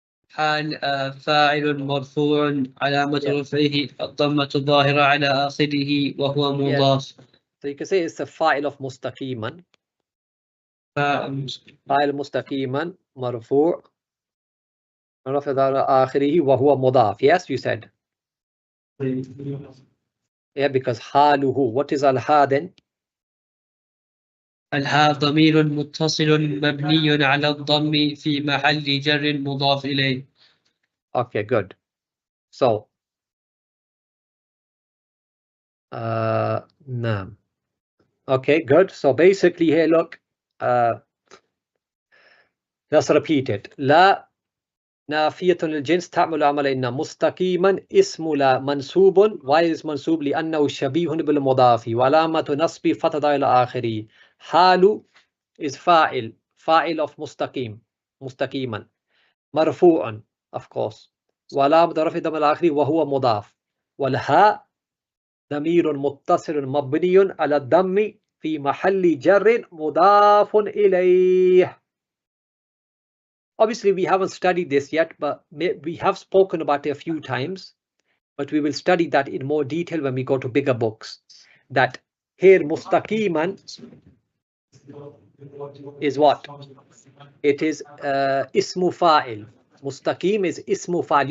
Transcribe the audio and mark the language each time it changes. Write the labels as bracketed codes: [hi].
[ar] حال فاعل مرفوع علامة رفعه الضمة الظاهرة على آخره وهو مضاف. [en] So you can say it's a fa'il of mustaqiman. [ar] فاعل mustaqiman marfu' رفع على آخره وهو مضاف. [en] Yes, you said. Yeah, because haluhu. What is al-ha then? [ar] الها ضمير متصل مبني على الضم في محل جر مضاف إليه. [en] Okay, good. So, نعم. Okay, good. So basically here, look, let's repeat it. [ar] لا نافية للجنس تعمل عمل إن مستقيما اسم لا منصوب. [en] Why is [ar] منصوب؟ لأنه شبيه بالمضاف وعلامة نصب فتحة إلى آخره. حال is فاعل of مستقيم مستقيما مرفوع [en] of course [ar] وعلامة رفع ضم الآخر وهو مضاف والهاء ضمير متصل مبني على الضم في محل جر مضاف إليه. [en] Obviously, we haven't studied this yet, but we have spoken about it a few times. But we will study that in more detail when we go to bigger books. That here mustaqiman is what? It is ismu fa'il. Mustaqim is ismu fa'il.